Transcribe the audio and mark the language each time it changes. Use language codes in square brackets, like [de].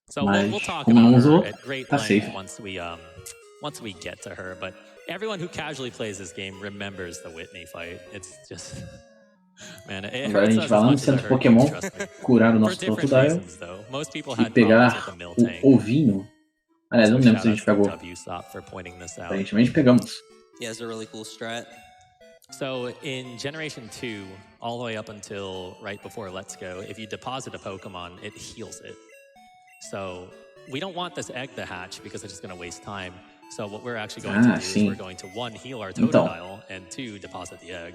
[pt] Mas, como não usou, tá safe. [en] Once we get to her, but everyone who casually plays this game remembers the Whitney fight. It's just... Man, [pt] agora a gente vai lá no centro Pokémon, curar o nosso Totodile e pegar o ovinho. Aliás, eu não lembro se a gente pegou. Aparentemente pegamos. [en] Yeah, it's a really cool strat. So in Generation 2, all the way up until right before Let's Go, if you deposit a Pokemon, it heals it. So we don't want this egg to hatch because it's just going to waste time. So what we're actually going to do is we're going to 1, heal our Totodile, and 2, deposit the egg.